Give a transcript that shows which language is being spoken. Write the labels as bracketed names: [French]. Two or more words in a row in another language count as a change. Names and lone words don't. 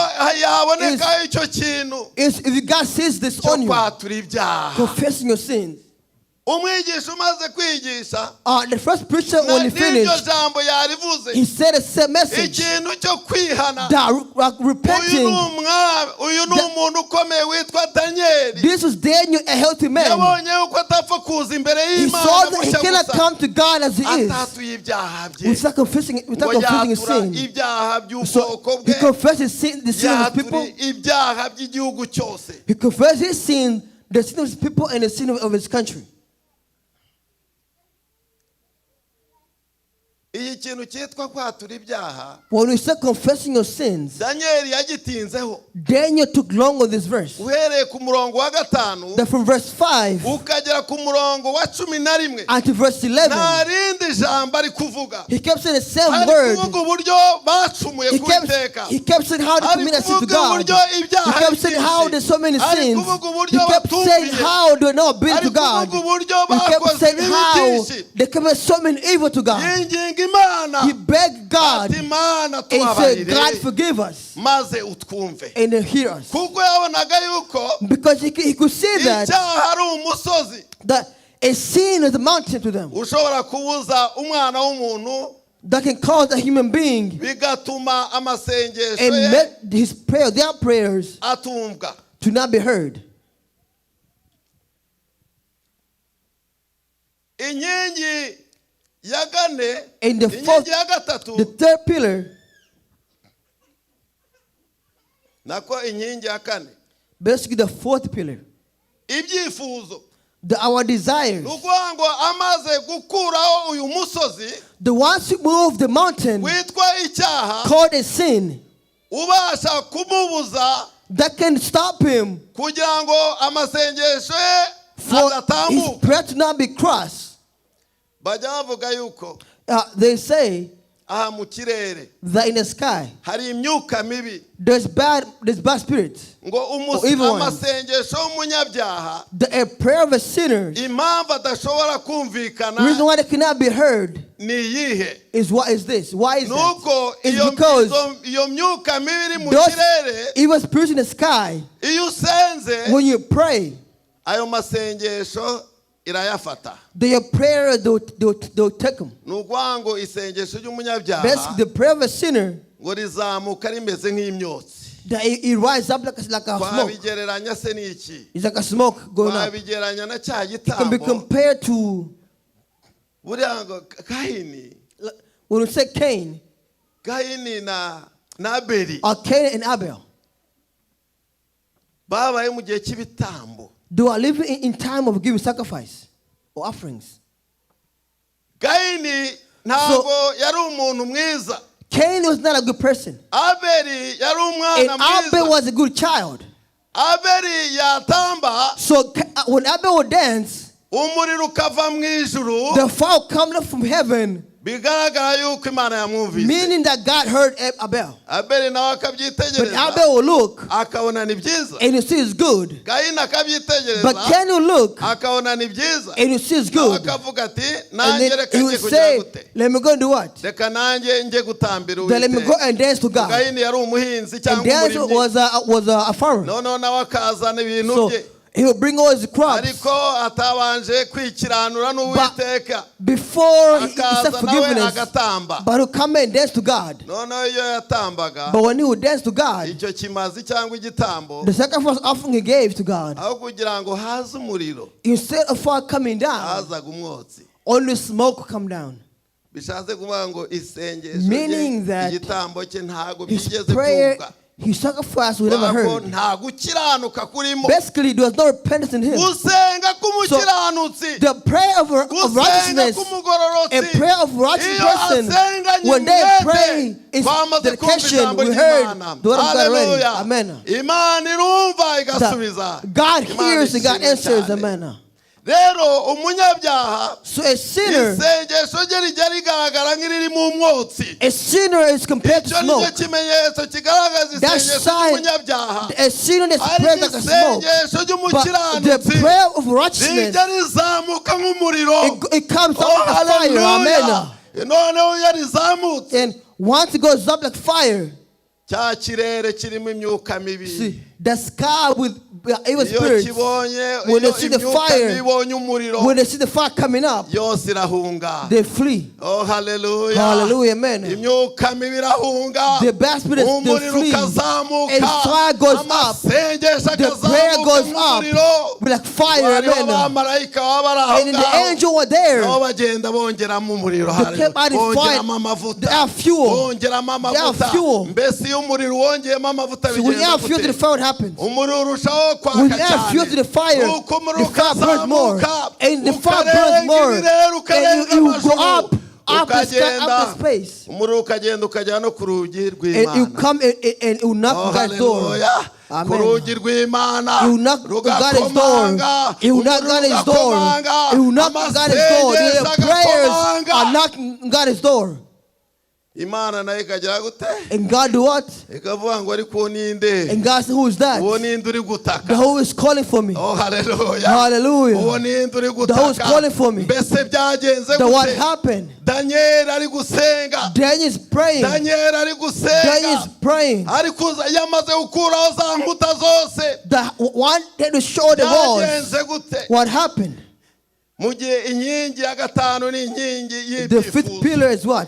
[Kinyarwanda] niko yabonekaho icyo kintu [English] is if God sees this [Kinyarwanda] cyo [English] on you, [Kinyarwanda] kwatura ibyaha [English] confessing your sins. [Kinyarwanda] umwigisha umaze kwigisha [English] The first preacher, when he [Kinyarwanda] n'iryo [English] finished, [Kinyarwanda] jambo yarivuze [English] he said a same message [Kinyarwanda] ikintu cyo kwihana [English] that [Kinyarwanda] uyu [English] repenting. [Kinyarwanda] ni umwami uyu ni umuntu ukomeye witwa daniyeli [English] This was Daniel, a healthy man. [Kinyarwanda] yabonye yuko atapfa kuza imbere [English] He saw [Kinyarwanda] y'imana [English] that he [Kinyarwanda] mushya [English] cannot [Kinyarwanda] gusa [English] come to God as he is [Kinyarwanda] atatuye ibyaha bye [English] without confessing [Kinyarwanda] ngo [English] his [Kinyarwanda] yatura [English] sin. [Kinyarwanda] ibyaha [English] So [Kinyarwanda] by'ubwoko [English] he [Kinyarwanda] bwe [English] confessed his sin, the sin of his people. [Kinyarwanda] yatura ibyaha by'igihugu cyose [English] He confessed his sin, the sin of his people, and the sin of his country. [Kinyarwanda] iyi kintu cyitwa kwatura ibyaha [English] When we say confessing your sins, [Kinyarwanda] daniyeli yagitinzeho [English] Daniel took long on this verse. [Kinyarwanda] uhereye ku murongo wa gatanu [English] That from verse 5 [Kinyarwanda] ukagera ku murongo wa 11 [English] until verse 11, [Kinyarwanda] nta rindi jambo ari kuvuga [English] he kept saying the same [Kinyarwanda] ari [English] word. [Kinyarwanda] kuvuga uburyo bacumuye [English] He [Kinyarwanda] ku [English] kept, [Kinyarwanda] iteka [English] he kept saying how they [Kinyarwanda] ari [English] committed sin to [Kinyarwanda] kuvuga [English] God. [Kinyarwanda] uburyo [English] He [Kinyarwanda] ibyaha [English] kept saying how there's so many [Kinyarwanda] ari [English] sins. [Kinyarwanda] kuvuga [English] He [Kinyarwanda] uburyo [English] kept saying [Kinyarwanda] batumviye [English] how they're not been [Kinyarwanda] ari [English] to God. [Kinyarwanda] kuvuga uburyo [English] He kept [Kinyarwanda] bakoze [English] saying [Kinyarwanda] ibibi [English] how [Kinyarwanda] byinshi [English] they commit so many evil to God. [Kinyarwanda] yinginga imana [English] He begged God [Kinyarwanda] ati imana [English] and said, God [Kinyarwanda] tubabarire [English] forgive us [Kinyarwanda] maze utwumve [English] and then hear us. [Kinyarwanda] kuko yabonaga yuko [English] Because he could see that, [Kinyarwanda] icyaha ari umusozi [English] that a sin is a mountain to them [Kinyarwanda] ushobora kubuza umwana w'umuntu [English] that can cause a human being [Kinyarwanda] bigatuma amasengesho [English] and [Kinyarwanda] ye [English] make his prayer, their prayers, [Kinyarwanda] atumvwa [English] to not be heard. [Kinyarwanda] inkingi ya kane [English] And the fourth, [Kinyarwanda] inkingi ya gatatu [English] the third pillar, [Kinyarwanda] nako inkingi ya kane [English] basically the fourth pillar, [Kinyarwanda] ibyifuzo [English] our desires. [Kinyarwanda] ukuvuga ngo amaze gukuraho uyu musozi [English] The ones who move the mountain [Kinyarwanda] witwa icyaha [English] called a sin [Kinyarwanda] ubasha kumubuza [English] that can stop him [Kinyarwanda] kugira ngo amasengesho ye [English] for his [Kinyarwanda] adatambuka. [English] prayer to not be crossed. [Kinyarwanda] Bajya bavuga yuko [English] They say [Kinyarwanda] aha mu kirere [English] that in the sky [Kinyarwanda] hari imyuka mibi [English] there's bad spirits. [Kinyarwanda] ngo [English] Or evil ones. [Kinyarwanda] amasengesho y'umunyabyaha [English] A prayer of a sinner, [Kinyarwanda] impamvu adashobora [English] the [Kinyarwanda] kumvikana [English] reason why they cannot be heard [Kinyarwanda] ni iyihe? [English] is what is this? Why is [Kinyarwanda] nuko [English] that? It's because [Kinyarwanda] iyo myuka mibi iri mu [English] those [Kinyarwanda] kirere [English] evil spirits in the sky, [Kinyarwanda] iyo usenze [English] when you pray, [Kinyarwanda] ayo masengesho irayafata. [English] their prayer they'll take them. [Kinyarwanda] ni ukuvuga ngo isengesho ry'umunyabyaha [English] Basically, the prayer of a sinner, [Kinyarwanda] ngo rizamuka rimeze nk'imyotsi. [English] that it rises up like a smoke. [Kinyarwanda] twabigereranya se n'iki? [English] It's like a smoke going up. [Kinyarwanda] twabigereranya na cya [English] It can be [Kinyarwanda] gitambo [English] compared to, [Kinyarwanda] buriya ngo Kayini [English] when we say Cain, [Kinyarwanda] na Abeli [English] or Cain and Abel, [Kinyarwanda] babaye mu gihe cy'ibitambo. [English] they are living in time of giving sacrifice or offerings. [Kinyarwanda] Kayini ntabwo yari umuntu mwiza. [English] Cain was not a good person. [Kinyarwanda] Abeli yari [English] And [Kinyarwanda] umwana [English] Abel [Kinyarwanda] mwiza. [English] was a good child. [Kinyarwanda] Abeli yatamba [English] So when Abel would dance, [Kinyarwanda] umuriro ukava mu ijuru [English] the fire coming up from heaven, [Kinyarwanda] bigaragara yuko Imana yamwumvise. [English] meaning that God heard Abel. [Kinyarwanda] Abeli nawe [English] But [Kinyarwanda] akabyitegereza [English] Abel will look [Kinyarwanda] akabona ni byiza. [English] and you see it's good. [Kinyarwanda] Kayini [English] But [Kinyarwanda] akabyitegereza [English] Cain will look [Kinyarwanda] akabona ni byiza. [English] and you see it's [Kinyarwanda] nawe [English] good. [Kinyarwanda] akavuga ati [English] And [Kinyarwanda] nanjye [English] then [Kinyarwanda] reka [English] he [Kinyarwanda] njye [English] will [Kinyarwanda] kugira [English] say, [Kinyarwanda] gute, [English] let me go and do what? [Kinyarwanda] reka nanjye njye gutambira [English] Then let me go [Kinyarwanda] Uwiteka. [English] and dance to God. [Kinyarwanda] Kayini yari umuhinzi [English] And [Kinyarwanda] cyangwa [English] dance [Kinyarwanda] umurimyi [English] was a farmer. [Kinyarwanda] noneho nawe akazana ibintu [English] So [Kinyarwanda] bye [English] he will bring all his crops [Kinyarwanda] ariko atabanje kwikiranura n'Uwiteka [English] before he [Kinyarwanda] akaza [English] said [Kinyarwanda] nawe [English] forgiveness. [Kinyarwanda] agatamba. [English] But he'll come and dance to God. [Kinyarwanda] noneho iyo yatambaga [English] But when he would dance to God, [Kinyarwanda] icyo kimazi cyangwa igitambo [English] the sacrifice offering he gave to God, [Kinyarwanda] aho kugira ngo haze umuriro [English] instead of fire coming down, [Kinyarwanda] hazaga umwotsi. [English] only smoke would come down. [Kinyarwanda] bishatse kuvuga ngo isengesho [English] Meaning [Kinyarwanda] rye [English] that [Kinyarwanda] igitambo cye ntabwo [English] His [Kinyarwanda] byigeze [English] prayer, [Kinyarwanda] byumva. [English] his sacrifice was never [Kinyarwanda] Ntabwo [English] heard. [Kinyarwanda] nta gukiranuka kurimo. [English] Basically, there was no repentance in him. [Kinyarwanda] gusenga k'umukiranutsi [English] The prayer of [Kinyarwanda] gusenga [English] righteousness, [Kinyarwanda] k'umugororotsi [English] a prayer of righteous [Kinyarwanda] iyo [English] person, [Kinyarwanda] asenganye [English] when they pray [Kinyarwanda] umwete [English] in [Kinyarwanda] twamaze kumva [English] dedication, [Kinyarwanda] ijambo [English] we heard [Kinyarwanda] ry'Imana. [English] the word of God already. [Kinyarwanda] Hallelujah. [English] Amen. [Kinyarwanda] Imana irumva igasubiza. [English] God [Kinyarwanda] Imana [English] hears and God [Kinyarwanda] ishimwe [English] answers. [Kinyarwanda] cyane. [English] Amen. [Kinyarwanda] rero umunyabyaha [English] So a sinner, [Kinyarwanda] isengesho rye rijya rigaragara nk'iriri mu mwotsi. [English] a sinner is compared to [Kinyarwanda] icyo nicyo [English] smoke. [Kinyarwanda] kimenyetso kigaragaza [English] That [Kinyarwanda] isengesho [English] sign, [Kinyarwanda] ry'umunyabyaha. [English] a sinner that [Kinyarwanda] ariko [English] prays like a smoke. [Kinyarwanda] isengesho [English] But the [Kinyarwanda] ry'umukiranutsi [English] prayer of righteousness, [Kinyarwanda] rijya rizamuka nk'umuriro. [English] it comes up like a fire. [Kinyarwanda] Amen. [English] noneho iyo rizamutse [Kinyarwanda] And once it goes up like fire, [English] cya kirere kirimo imyuka mibi [Kinyarwanda] see, the sky with evil [English] iyo [Kinyarwanda] spirits, [English] kibonye [Kinyarwanda] when they [English] iyo [Kinyarwanda] see the [English] imyuka [Kinyarwanda] fire, [English] mibi ibonye umuriro [Kinyarwanda] when they see the fire coming up, [English] yose irahunga. [Kinyarwanda] they flee. [English] Oh, hallelujah. [Kinyarwanda] Hallelujah, amen. [English] imyuka mibi irahunga, [Kinyarwanda] The bad spirits, they [English] umuriro [Kinyarwanda] flee. [English] ukazamuka, [Kinyarwanda] And fire goes up. [English] amasengesho [Kinyarwanda] The prayer [English] akazamuka [Kinyarwanda] goes up [English] nk'umuriro. [Kinyarwanda] like fire, [English] Hariho [Kinyarwanda] amen. [English] abamarayika baba bari aho [Kinyarwanda] And the [English] ngaho, [Kinyarwanda] angel were there. [English] nabo bagenda bongeramo umuriro, [Kinyarwanda] They kept adding fire. [English] bongeramo amavuta, [Kinyarwanda] They have fuel. [English] bongeramo [Kinyarwanda] They have [English] amavuta. [Kinyarwanda] fuel. [English] mbese iyo umuriro wongeyemo amavuta [Kinyarwanda] So when you [English] bigenda [Kinyarwanda] have fuel to the [English] gute? [Kinyarwanda] fire, what happens? [English] umuriro urushaho [Kinyarwanda] When [English] kwaka [Kinyarwanda] you have fuel to the [English] cyane, [Kinyarwanda] fire, [English] nuko umuriro [Kinyarwanda] the fire burns more. [English] ukazamuka, [Kinyarwanda] And the fire [English] ukarenga [Kinyarwanda] burns more. [English] ibirere, [Kinyarwanda] And [English] ukarenga [Kinyarwanda] you go [English] amajuru, [Kinyarwanda] up the sky, [English] ukagenda, [Kinyarwanda] up the space. [English] umuriro ukagenda ukajya no ku rugi [Kinyarwanda] And you [English] rw'Imana. [Kinyarwanda] come and you knock [English] Oh, on God's door. [Kinyarwanda] hallelujah. ku [English] Amen. [Kinyarwanda] rugi rw'Imana [English] You knock on God's door. [Kinyarwanda] rugakomanga, [English] You knock on God's door. [Kinyarwanda] ugakomanga, [English] You knock on God's door. [Kinyarwanda] amasengesho [English] Your prayers [Kinyarwanda] agakomanga. [English] are knocking on God's door. [Kinyarwanda] Imana nayo ikagira gute? [English] And God do what? [Kinyarwanda] ikavuga ngo ariko uwo ni nde? [English] And God said, who is that? [Kinyarwanda] uwo ni nde uri [English] The [Kinyarwanda] gutaka? [English] who is calling for me. [Kinyarwanda] Oh, hallelujah. [English] Hallelujah. [Kinyarwanda] uwo ni nde uri [English] The who is [Kinyarwanda] gutaka? [English] calling for me. [Kinyarwanda] mbese byagenze [English] The what [Kinyarwanda] gute? [English] happened? [Kinyarwanda] Daniel ari gusenga, [English] Daniel is praying. [Kinyarwanda] Daniel ari [English] Daniel is [Kinyarwanda] gusenga, [English] praying. [Kinyarwanda] ariko yamaze gukuraho za nkuta zose. [English] The one that to show the walls. [Kinyarwanda] byagenze gute? [English] What happened? [Kinyarwanda] mu gihe inkingi ya gatanu ni inkingi [English] The fifth [Kinyarwanda] y'ibyifuzo [English] pillar is what?